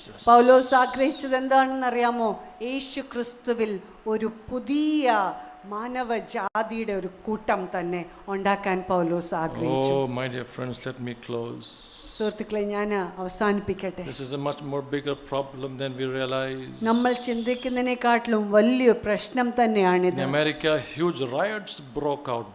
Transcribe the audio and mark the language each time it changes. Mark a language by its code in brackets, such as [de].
[ml] പൗലോസ് ആഗ്രഹിച്ചത് എന്താണെന്ന് അറിയാമോ? യേശു ക്രിസ്തുവിൽ ഒരു പുതിയ മാനവജാതിയുടെ ഒരു കൂട്ടം തന്നെ ഉണ്ടാക്കാൻ പൗലോസ് ആഗ്രഹിച്ചു. [en] Oh, my dear friends, let me close. [ml] സുഹൃത്തുക്കളെ, ഞാൻ അവസാനിപ്പിക്കട്ടെ. [en] This is a much more bigger problem than we realize. [ml] നമ്മൾ ചിന്തിക്കുന്നതിനെക്കാട്ടിലും വലിയ പ്രശ്നം തന്നെയാണിത്. [en] In America, huge riots broke out.